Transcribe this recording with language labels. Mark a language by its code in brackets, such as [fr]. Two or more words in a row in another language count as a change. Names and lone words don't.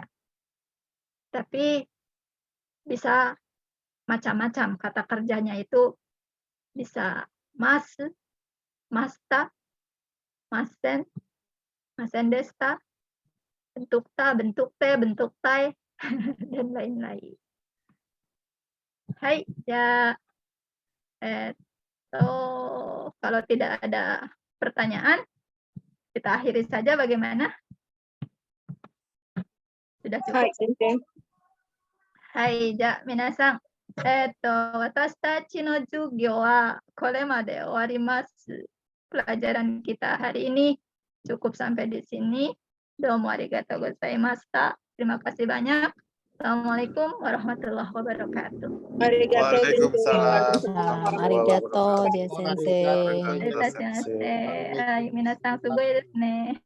[id] Tapi bisa macam-macam kata kerjanya itu bisa mas, masta, masen, [ja] ませんでした, [id] bentuk ta, bentuk te, bentuk tai, dan lain-lain. Hai, ya. Kalau tidak ada pertanyaan, kita akhiri saja bagaimana? Sudah cukup? [ja] はい、先生. はい、じゃ, みなさん。私たちの授業はこれまで終わります。 [id] Pelajaran kita hari ini cukup sampai di sini. [ja] どうもありがとうございました. [id] Terima kasih banyak. [ar] السلام عليكم ورحمة الله وبركاته. وعليكم السلام. [id] Arigato, dia sensei. [ja] みなさんすごいですね.